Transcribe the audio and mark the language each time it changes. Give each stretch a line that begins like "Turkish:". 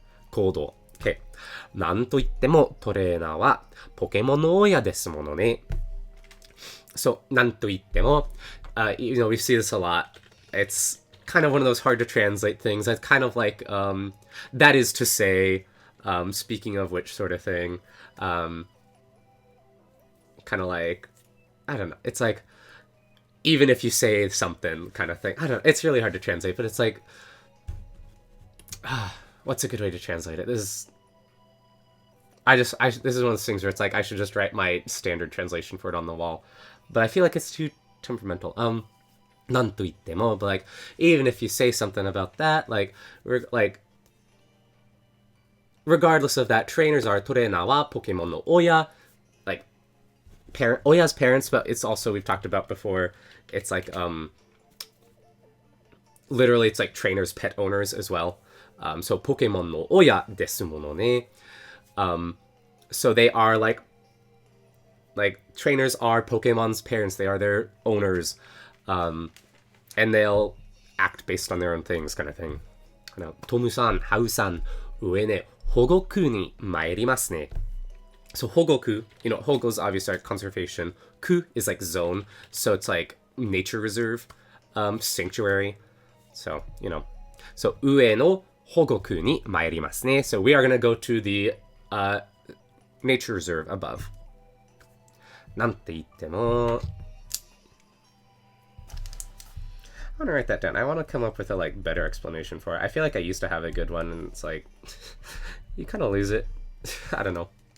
Japanese: 行動。Okay. なんといってもトレーナーはポケモンの親ですものね。
English: So,
Japanese: なんといっても、
English: we see this a lot. It's kind of one of those hard to translate things. It's kind of like, that is to say, speaking of which sort of thing, kind of like, I don't know. It's like, even if you say something kind of thing. I don't know. It's really hard to translate, but it's like, what's a good way to translate it? This is one of those things where it's like, I should just write my standard translation for it on the wall. But I feel like it's too temperamental.
Japanese: なんと言っても,
English: but like, even if you say something about that, like, regardless of that, trainers are
Japanese: トレーナーはポケモンの親,
English: like, oya's parents, but it's also, we've talked about before, it's like, literally, it's like trainers' pet owners as well.
Japanese: So, ポケモンの親ですものね.
English: So they are like, trainers are Pokemon's parents, they are their owners. And they'll act based on their own things, kind of thing.
Japanese: トムさん、ハウさん、上ね、保護区に参りますね。
English: So, 保護区, Hogo is obviously like conservation. Ku is like zone, so it's like nature reserve, sanctuary.
Japanese: So, So, 上の保護区に参りますね.
English: So, we are going to go to the nature reserve above.
Japanese: なんて言っても...
English: I want to write that down. I want to come up with a better explanation for it. I feel like I used to have a good one, and it's like you kind of lose it. I don't know.